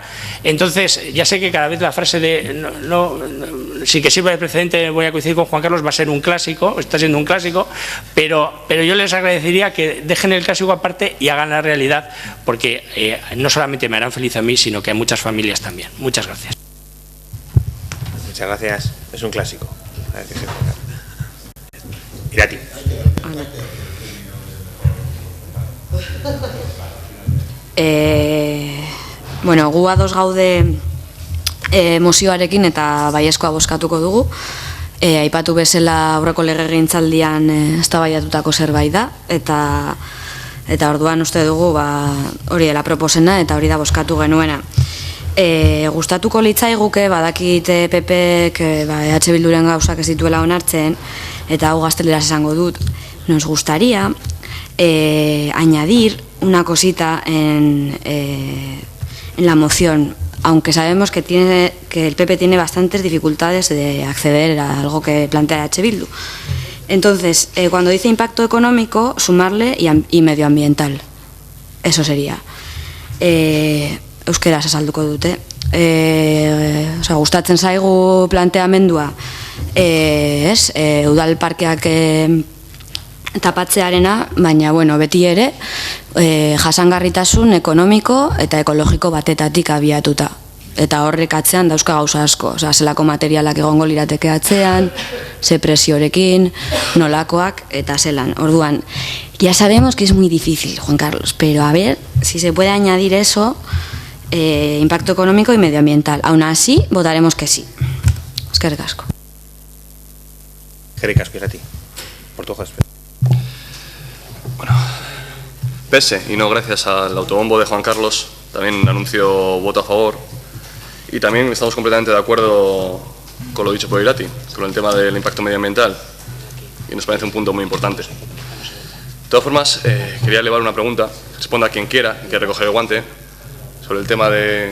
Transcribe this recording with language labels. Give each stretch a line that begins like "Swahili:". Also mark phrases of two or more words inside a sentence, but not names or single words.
Spanish: Entonces, ya sé que cada vez la frase de sí que sirva de precedente, voy a coincidir con Juan Carlos, va a ser un clásico, está siendo un clásico, pero yo les agradecería que dejen el clásico aparte y hagan la realidad, porque no solamente me harán feliz a mí, sino que a muchas familias también. Muchas gracias. Muchas gracias. Es un clásico. Irati.
Basque: Bueno, gu ados gaude mozioarekin eta baiezkoa bozkatuko dugu. Aipatu bezala aurreko legegintzaldian eztabaidatutako zerbait da eta orduan uste dugu hori dela proposena eta hori da bozkatu genuena. Gustatuko litzaiguke badakit PPek EH Bilduren gauzak ez dituela onartzen eta hau gazteleraz esango dut.
Spanish: Nos gustaría añadir una cosita en la moción, aunque sabemos que el PP tiene bastantes dificultades de acceder a algo que plantea EH Bildu. Entonces, cuando dice impacto económico, sumarle y medioambiental. Eso sería.
Basque: Euskeraz azalduko dute. Gustatzen zaigu planteamendua udal parkeak tapatzearena, baina beti ere jasangarritasun ekonomiko eta ekologiko batetatik abiatuta. Eta horrek atzean dauzka gauza asko. Zelako materialak egongo lirateke atzean, ze presiorekin, nolakoak eta zelan. Orduan,
Spanish: ya sabemos que es muy difícil, Juan Carlos, pero a ver si se puede añadir eso, impacto económico y medioambiental. Aún así, votaremos que sí.
Basque: Eskerrik asko. Eskerrik asko, Irati. Portugal.
Spanish: Bueno, pese y no gracias al autobombo de Juan Carlos, también anuncio voto a favor y también estamos completamente de acuerdo con lo dicho por Irati, con el tema del impacto medioambiental y nos parece un punto muy importante. De todas formas, quería elevar una pregunta, responda a quien quiera, que recoger el guante, sobre el tema de...